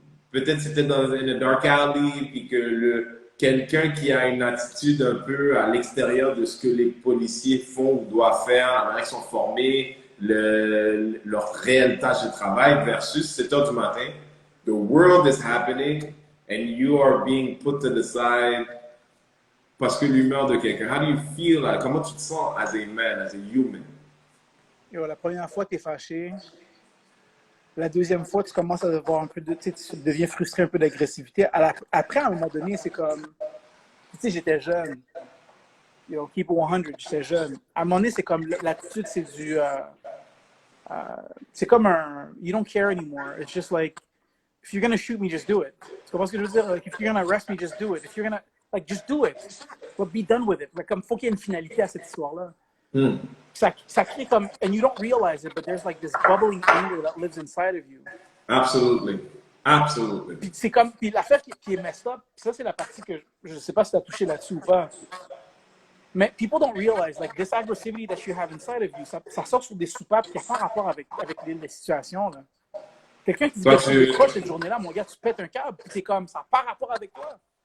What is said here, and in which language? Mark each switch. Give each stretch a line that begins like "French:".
French: peut-être c'était dans une dark alley, puis que quelqu'un qui a une attitude un peu à l'extérieur de ce que les policiers font ou doivent faire, la manière qu'ils sont formés, leur réelle tâche de travail versus 7 h du matin,
English: the world is happening and you are being put to the side
French: parce que l'humeur de quelqu'un.
English: How do you feel?
French: Comment tu te sens
English: as a man, as a human?
French: Yo, la première fois, tu es fâché. La deuxième fois, tu commences à avoir un peu de. Tu deviens frustré, un peu d'agressivité. Après, à un moment donné, c'est comme. Tu sais, j'étais jeune. Yo,
English: keep 100,
French: j'étais jeune. À un moment donné, c'est comme. L'attitude, c'est du. C'est comme un.
English: You don't care anymore. It's just like. If you're gonna shoot me, just do it.
French: Tu comprends ce que je veux dire?
English: Like, if you're gonna arrest me, just do it. If you're gonna. Like, just do it. But be done with it.
French: Like, comme, faut qu'il y ait une finalité à cette histoire-là. Ça crée comme,
English: and you don't realize it, but there's like this bubbling anger that lives inside of you. Absolutely. Absolutely.
French: Puis c'est comme, puis l'affaire qui est messed up, ça c'est la partie que je sais pas si tu as touché là-dessus ou pas. Mais
English: people don't realize, like, this aggressivity that you have inside of you,
French: ça sort sur des soupapes qui n'ont pas rapport avec les situations, là. Quelqu'un qui dit que tu décroches cette journée-là, mon gars, tu pètes un câble, puis c'est comme, ça n'a pas rapport avec toi.